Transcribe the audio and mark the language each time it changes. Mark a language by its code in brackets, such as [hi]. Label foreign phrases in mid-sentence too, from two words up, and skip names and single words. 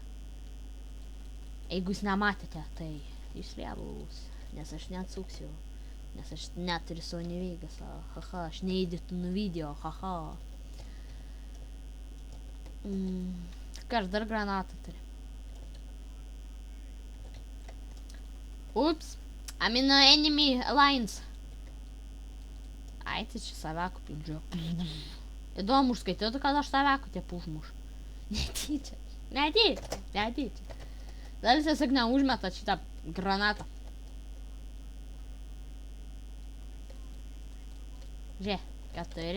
[lt] Jeigu jūs nematėte, tai jūs lievus, nes aš neatsuksiu. Nes aš neturiu Sony Vegas, haha, aš neįdėtinu video, haha. Ką aš dar granatą turiu? [en] Ups, I'm in the enemy alliance. [lt] Ai, tai čia saveku pildžiu. Įdomu, užskaitytų, kad aš saveku tie užmuš. Netyčia. Dalis tiesiog neužmeta šitą granatą. Žiūrėk, 4.